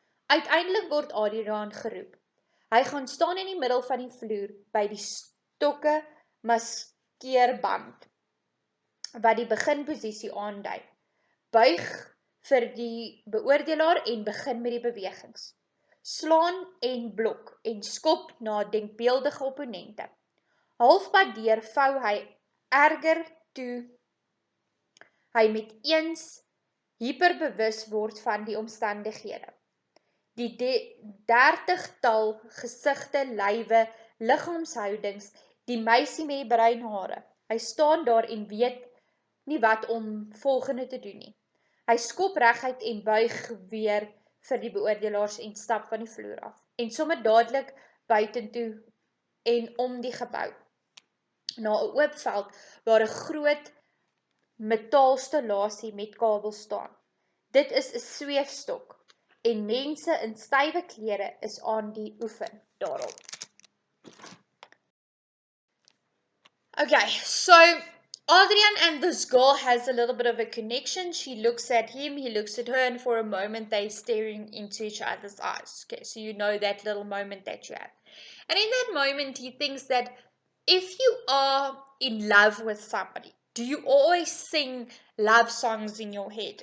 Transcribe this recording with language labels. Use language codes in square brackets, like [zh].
[af] Uiteindelik word Adriaan geroep. Hy gaan staan in die middel van die vloer by die stokke maskeerband wat die beginposisie aandui. Buig vir die beoordelaar en begin met die bewegings. Slaan en blok en skop na denkbeeldige opponente. Halfpad deur vou hy erger toe hy met eens hyperbewus word van die omstandighede. Die 30-tal gesigte, lywe, liggaamshoudings, die meisie met die bruin hare. Hy staan daar en weet nie wat om volgende te doen nie. Hy skop reguit en buig weer vir die beoordelaars en stap van die vloer af. En sommer dadelik buitentoe en om die gebou. Na 'n oop veld waar 'n groot metaalstallasie met kabels staan. Dit is 'n sweefstok en mense in stywe klere is aan die oefen daarop. [en] Okay, so Adrian and this girl has a little bit of a connection. She looks at him, he looks at her, and for a moment they're staring into each other's eyes. Okay, so you know that little moment that you have. And in that moment, he thinks that if you are in love with somebody, do you always sing love songs in your head?